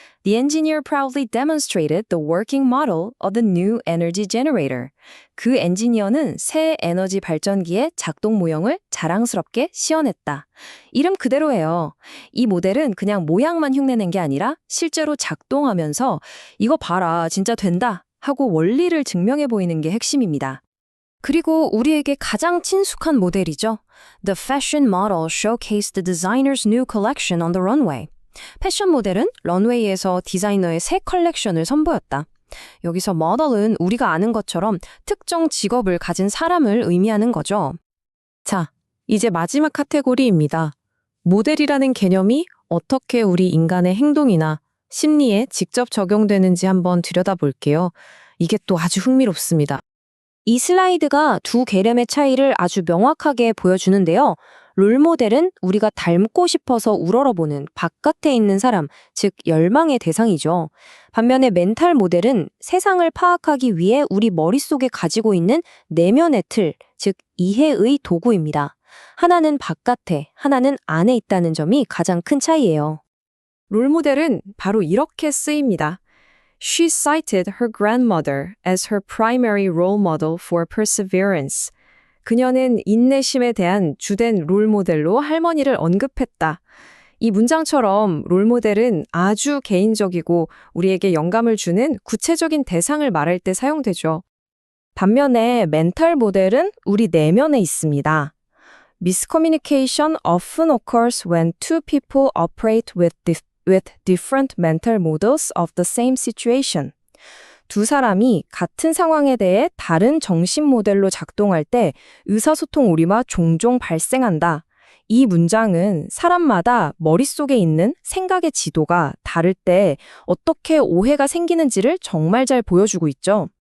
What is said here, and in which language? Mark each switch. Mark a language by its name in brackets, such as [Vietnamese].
[English] The engineer proudly demonstrated the working model of the new energy generator. [Korean] 그 엔지니어는 새 에너지 발전기의 작동 모형을 자랑스럽게 시연했다. 이름 그대로예요. 이 모델은 그냥 모양만 흉내낸 게 아니라 실제로 작동하면서 이거 봐라, 진짜 된다 하고 원리를 증명해 보이는 게 핵심입니다. 그리고 우리에게 가장 친숙한 모델이죠. [English] The fashion model showcased the designer's new collection on the runway. [Korean] 패션 모델은 런웨이에서 디자이너의 새 컬렉션을 선보였다. 여기서 모델은 우리가 아는 것처럼 특정 직업을 가진 사람을 의미하는 거죠. 자, 이제 마지막 카테고리입니다. 모델이라는 개념이 어떻게 우리 인간의 행동이나 심리에 직접 적용되는지 한번 들여다볼게요. 이게 또 아주 흥미롭습니다. 이 슬라이드가 두 개념의 차이를 아주 명확하게 보여주는데요. 롤모델은 우리가 닮고 싶어서 우러러보는 바깥에 있는 사람, 즉 열망의 대상이죠. 반면에 멘탈 모델은 세상을 파악하기 위해 우리 머릿속에 가지고 있는 내면의 틀, 즉 이해의 도구입니다. 하나는 바깥에, 하나는 안에 있다는 점이 가장 큰 차이예요. 롤모델은 바로 이렇게 쓰입니다. [English] She cited her grandmother as her primary role model for perseverance. [Korean] 그녀는 인내심에 대한 주된 롤모델로 할머니를 언급했다. 이 문장처럼 롤모델은 아주 개인적이고 우리에게 영감을 주는 구체적인 대상을 말할 때 사용되죠. 반면에 멘탈 모델은 우리 내면에 있습니다. [English] Miscommunication often occurs when two people operate with different mental models of the same situation. [Korean] 두 사람이 같은 상황에 대해 다른 정신 모델로 작동할 때 의사소통 오류가 종종 발생한다. 이 문장은 사람마다 머릿속에 있는 생각의 지도가 다를 때 어떻게 오해가 생기는지를 정말 잘 보여주고 있죠.